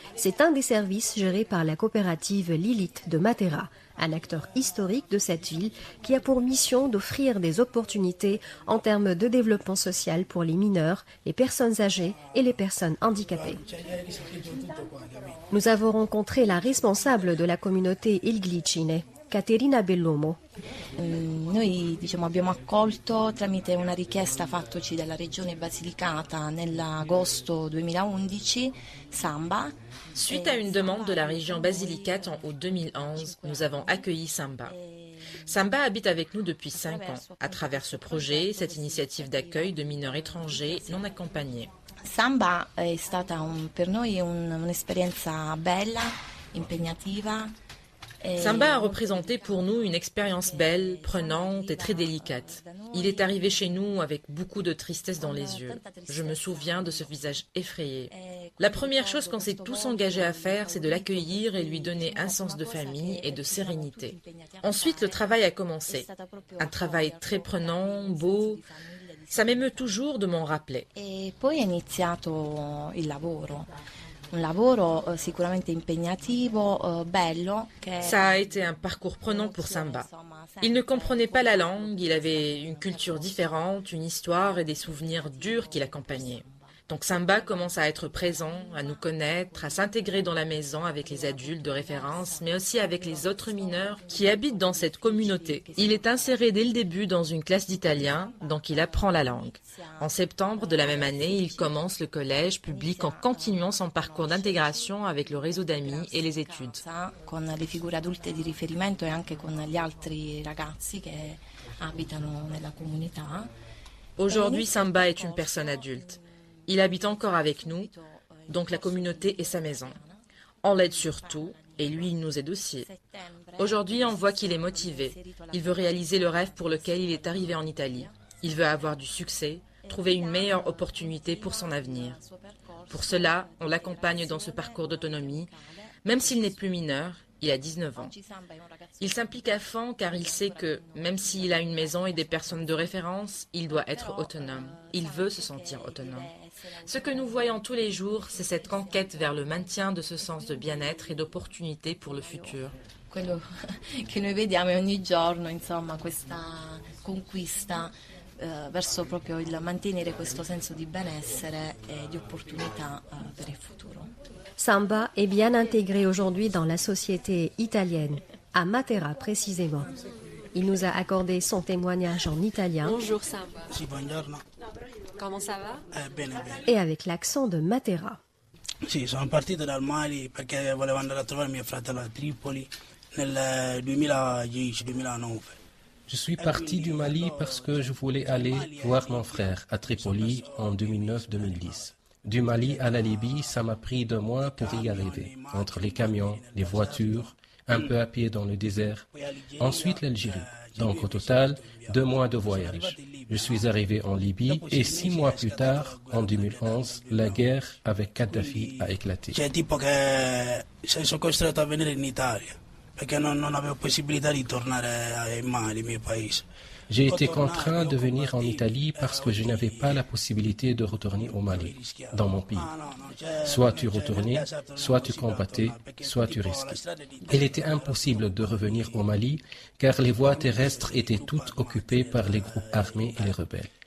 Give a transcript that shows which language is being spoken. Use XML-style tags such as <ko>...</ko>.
<fr>C'est un des services gérés par la coopérative Lilith de Matera, un acteur historique de cette ville qui a pour mission d'offrir des opportunités en termes de développement social pour les mineurs, les personnes âgées et les personnes handicapées. Nous avons rencontré la responsable de la communauté Ilglicine, Caterina Bellomo.</fr> <it>Noi abbiamo accolto tramite una richiesta fattoci dalla regione Basilicata nell'agosto 2011 Samba.</it> <fr>Suite à une demande de la région Basilicate en août 2011, nous avons accueilli Samba. Samba habite avec nous depuis 5 ans, à travers ce projet, cette initiative d'accueil de mineurs étrangers non accompagnés.</fr> <it>Samba è stata per noi un'esperienza bella, impegnativa.</it> <fr>Samba a représenté pour nous une expérience belle, prenante et très délicate. Il est arrivé chez nous avec beaucoup de tristesse dans les yeux. Je me souviens de ce visage effrayé. La première chose qu'on s'est tous engagés à faire, c'est de l'accueillir et lui donner un sens de famille et de sérénité. Ensuite, le travail a commencé. Un travail très prenant, beau. Ça m'émeut toujours de m'en rappeler.</fr> <it>E poi è iniziato il lavoro. Un lavoro sicuramente impegnativo, bello.</it> <fr>Ça a été un parcours prenant pour Samba. Il ne comprenait pas la langue, il avait une culture différente, une histoire et des souvenirs durs qui l'accompagnaient. Donc Samba commence à être présent, à nous connaître, à s'intégrer dans la maison avec les adultes de référence, mais aussi avec les autres mineurs qui habitent dans cette communauté. Il est inséré dès le début dans une classe d'italien, donc il apprend la langue. En septembre de la même année, il commence le collège public en continuant son parcours d'intégration avec le réseau d'amis et les études.</fr> <it>Con le figure adulte di riferimento e anche con gli altri ragazzi che abitano nella comunità.</it> <fr>Aujourd'hui, Samba est une personne adulte. Il habite encore avec nous, donc la communauté est sa maison. On l'aide surtout, et lui, il nous aide aussi. Aujourd'hui, on voit qu'il est motivé. Il veut réaliser le rêve pour lequel il est arrivé en Italie. Il veut avoir du succès, trouver une meilleure opportunité pour son avenir. Pour cela, on l'accompagne dans ce parcours d'autonomie, même s'il n'est plus mineur. Il a 19 ans. Il s'implique à fond car il sait que, même s'il a une maison et des personnes de référence, il doit être autonome. Il veut se sentir autonome. Ce que nous voyons tous les jours, c'est cette conquête vers le maintien de ce sens de bien-être et d'opportunité pour le futur.</fr> <it>Quello che noi vediamo ogni giorno, insomma, questa conquista verso proprio il mantenere questo senso di benessere e di opportunità per il futuro.</it> <fr>Samba est bien intégré aujourd'hui dans la société italienne, à Matera précisément. Il nous a accordé son témoignage en italien. Bonjour Samba.</fr> <it>Sì, buongiorno.</it> <fr>Comment ça va?</fr> <it>Bene.</it> <fr>Et avec l'accent de Matera.</fr> <it>Sì, sono partito dal Mali perché volevo andare a trovare mio fratello a Tripoli nel 2010-2009.</it> <fr>Je suis parti du Mali parce que je voulais aller voir mon frère à Tripoli en 2009-2010. Du Mali à la Libye, ça m'a pris 2 mois pour y arriver, entre les camions, les voitures, un peu à pied dans le désert. Ensuite l'Algérie. Donc au total, 2 mois de voyage. Je suis arrivé en Libye et 6 mois plus tard, en 2011, la guerre avec Kadhafi a éclaté.</fr> <it>Cioè tipo che sono costretto a venire in Italia perché non avevo possibilità di tornare in Mali, mio paese.</it> <fr>J'ai été contraint de venir en Italie parce que je n'avais pas la possibilité de retourner au Mali, dans mon pays. Soit tu retournais, soit tu combattais, soit tu risquais. Il était impossible de revenir au Mali car les voies terrestres étaient toutes occupées par les groupes armés et les rebelles.</fr>